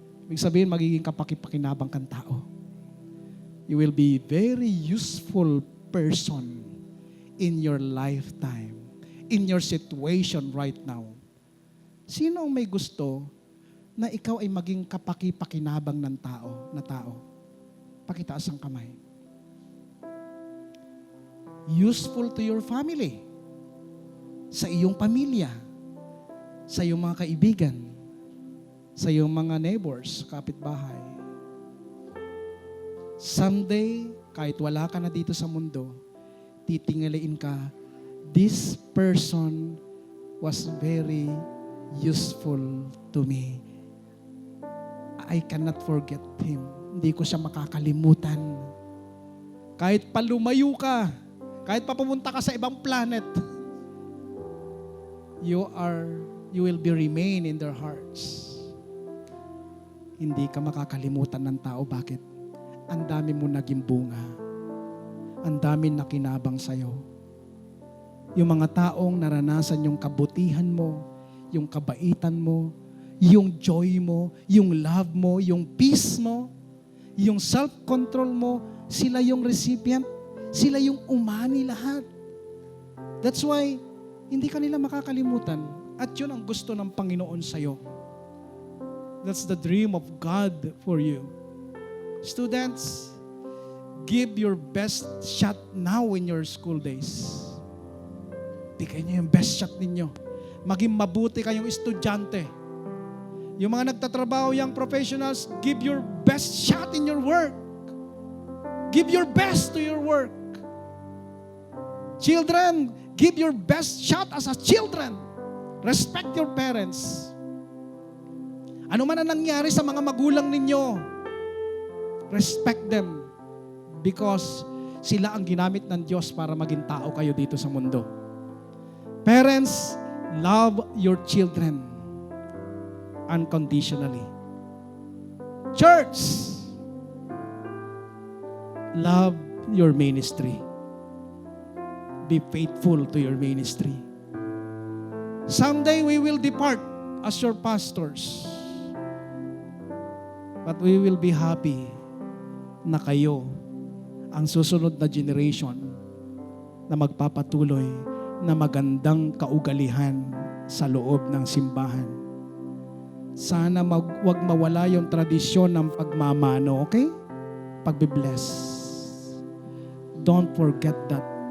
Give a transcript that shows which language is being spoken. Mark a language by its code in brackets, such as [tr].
[tl] Ibig sabihin, magiging kapakipakinabang kang tao. [en] You will be very useful person in your lifetime, in your situation right now. [tl] Sino ang may gusto na ikaw ay maging kapaki-pakinabang ng tao, na tao? Pakitaas ang kamay. [en] Useful to your family, [tl] sa iyong pamilya, sa iyong mga kaibigan, sa iyong mga neighbors, kapitbahay. Someday, kahit wala ka na dito sa mundo, titingaliin ka, [en] this person was very useful to me. I cannot forget him. [tl] Hindi ko siya makakalimutan. Kahit pa lumayo ka, kahit pa pumunta ka sa ibang planet, [en] you will be remain in their hearts. [tl] Hindi ka makakalimutan ng tao. Bakit? Ang dami mo naging bunga. Ang dami nakinabang sa'yo. Yung mga taong naranasan yung kabutihan mo, yung kabaitan mo, yung joy mo, yung love mo, yung peace mo, yung self-control mo, sila yung recipient, sila yung umani lahat. [en] That's why, [tl] hindi ka nila makakalimutan. At yun ang gusto ng Panginoon sa'yo. [en] That's the dream of God for you. Students, give your best shot now in your school days. [tl] Bigay niyo yung [en] best shot [tl] ninyo. Maging mabuti kayong estudyante. Yung mga nagtatrabaho, [en] young professionals, give your best shot in your work. Give your best to your work. Children, give your best shot as a children. Respect your parents. [tl] Ano man ang nangyari sa mga magulang ninyo, [en] respect them because [tl] sila ang ginamit ng Diyos para maging tao kayo dito sa mundo. [en] Parents, love your children unconditionally. Church, love your ministry. Be faithful to your ministry. Someday we will depart as your pastors. But we will be happy [tl] na kayo ang susunod na generation na magpapatuloy na magandang kaugalihan sa loob ng simbahan. Sana wag mawala yung tradisyon ng pagmamano, okay? Pagbe-bless. [en] Don't forget that.